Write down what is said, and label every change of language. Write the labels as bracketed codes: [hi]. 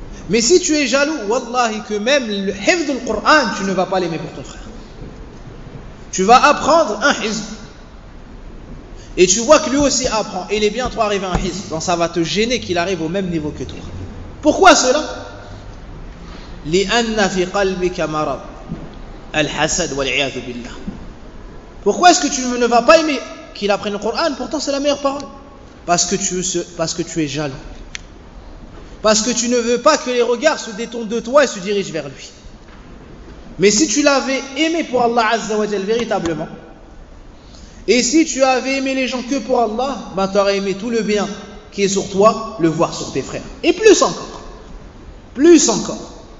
[fr] Mais si tu es jaloux, wallahi, que même le hifdul Qur'an, tu ne vas pas l'aimer pour ton frère. Tu vas apprendre un hizb. Et tu vois que lui aussi apprend. Et il est bientôt arrivé un hizb. Donc ça va te gêner qu'il arrive au même niveau que toi. Pourquoi cela? [ar] لأن في قلبك مرض الحسد والعياذ بالله. [fr] Pourquoi est-ce que tu ne vas pas aimer qu'il apprenne le Coran? Pourtant, c'est la meilleure parole. Parce que tu es jaloux. Parce que tu ne veux pas que les regards se détournent de toi et se dirigent vers lui. Mais si tu l'avais aimé pour Allah Azza wa Jal véritablement, et si tu avais aimé les gens que pour Allah, ben tu aurais aimé tout le bien qui est sur toi, le voir sur tes frères. Et plus encore. Plus encore.